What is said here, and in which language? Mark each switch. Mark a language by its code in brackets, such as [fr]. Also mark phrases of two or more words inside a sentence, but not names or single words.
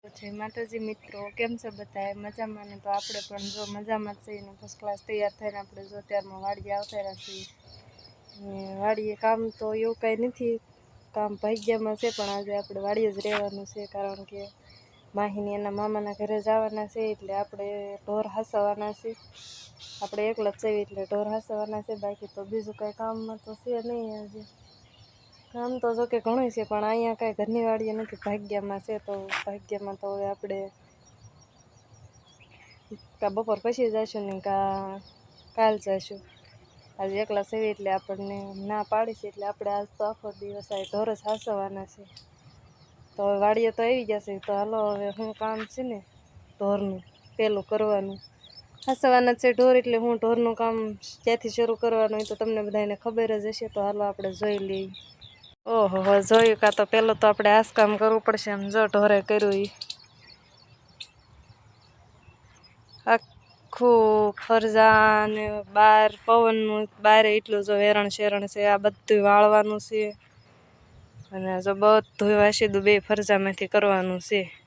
[gu] જય માતાજી મિત્રો, કેમ છો બધાએ મજામાં ને? તો આપણે પણ જો મજામાં છે ને [en] first class [gu] તૈયાર થઈને આપણે જો ત્યારમાં વાડીએ આવતા રહ્યા છીએ ને વાડીએ કામ તો એવું કાંઈ નથી, કામ ભાગ્યમાં છે પણ આજે આપણે વાડીએ જ રહેવાનું છે કારણ કે માહીને એના મામાના ઘરે જવાના છે એટલે આપણે ઢોર હાસવાના છે। આપણે એકલા જ છીએ એટલે ઢોર હાસવાના છે, બાકી તો બીજું કાંઈ કામમાં તો છે નહીં આજે। કામ તો જો કે ઘણું છે પણ અહીંયા કાંઈ ઘરની વાડીએ નથી, ભાગ્યમાં છે તો ભાગ્યમાં તો હવે આપણે કા બપોર પછી જાશું ને કા કાલ જાશું। આજ એકલા છે એટલે આપણને ના પાડી છે એટલે આપણે આજ તો આખો દિવસ આ ઢોર જ હાસવાના છે। તો હવે વાડીએ તો આવી ગયા છે તો હાલો હવે શું કામ છે ને ઢોરનું પેલું કરવાનું, હાસવાના છે ઢોર એટલે હું ઢોરનું કામ ક્યાંથી શરૂ કરવાનું હોય તો તમને બધાને ખબર જ હશે। તો હાલો આપણે જોઈ લઈએ। ઓહો હો જોયું કા તો પેલો તો આપણે આસ કામ કરવું પડશે। આમ જો ઢોરે કર્યું ઈ આખું ફરજા ને બાર પવનનું બારે એટલું જો વેરણ શેરણ છે આ બધુંય વાળવાનું છે અને જો બધુંય વાશીદું બે ફરજામાંથી કરવાનું છે।